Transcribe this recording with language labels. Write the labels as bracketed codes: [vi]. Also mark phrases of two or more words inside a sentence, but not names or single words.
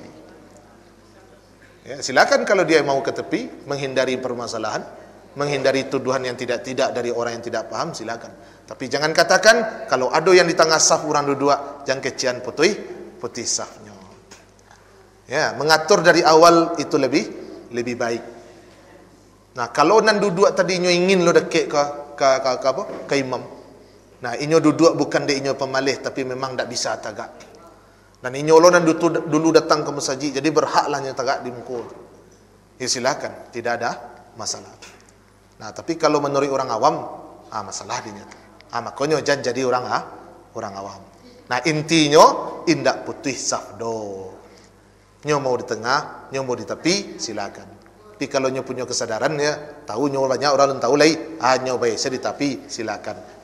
[id] Ya, silakan kalau dia mau ke tepi, menghindari permasalahan, menghindari tuduhan yang tidak dari orang yang tidak paham, silakan. Tapi jangan katakan kalau ada yang di tengah saf orang dua, jangan kecian putih safnya. Ya, mengatur dari awal itu lebih baik. [min] Nah, kalau nan duduk tadi nyo ingin lo dekek ke imam. Nah, inyo duduk bukan dia inyo pemalih, tapi memang tak bisa tagak. Dan inyo lo dan dulu datang ke masjid, jadi berhaklah nyo tagak di muka. [id] Ya silakan, tidak ada masalah. Nah, tapi kalau menurut orang awam, masalah dinya. Makanya jangan jadi orang awam. Nah, intinya [min] indak putih safdo. Nyo mau di tengah, nyo mau di tepi, silakan. Tapi kalau nyo punya kesadaran ya, tahu nyo banyak orang tahu lagi, nyo baik saya di tepi, silakan.